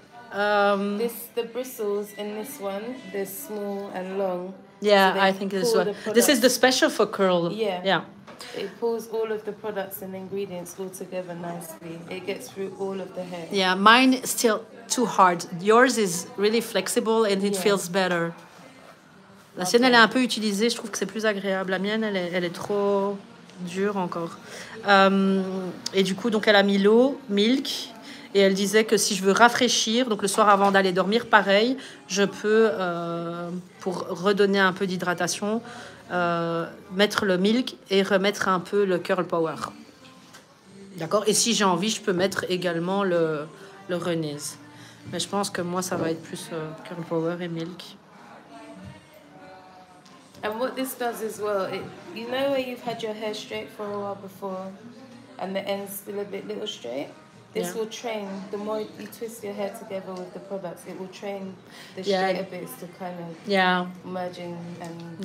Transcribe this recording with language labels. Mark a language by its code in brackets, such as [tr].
[en] the bristles in this one, they're small and long. Yeah, so I think this one. This is the special for curl. Yeah. It pulls all of the products and ingredients all together nicely. It gets through all of the hair. Yeah, mine is still too hard. Yours is really flexible and it feels better. [fr] La sienne, elle est un peu utilisée. Je trouve que c'est plus agréable. La mienne, elle est trop dure encore. Et du coup, donc, elle a mis l'eau, milk. Et elle disait que si je veux rafraîchir, donc le soir avant d'aller dormir, pareil, je peux, pour redonner un peu d'hydratation, mettre le milk et remettre un peu le Curl Power. D'accord? Et si j'ai envie, je peux mettre également le Renee. Mais je pense que moi, ça va être plus Curl Power et milk. [en] And what this does as well, you know where you've had your hair straight for a while before and the end's still a little straight? This will train, the more you twist your hair together with the products, it will train the straighter bits to kind of merge in and...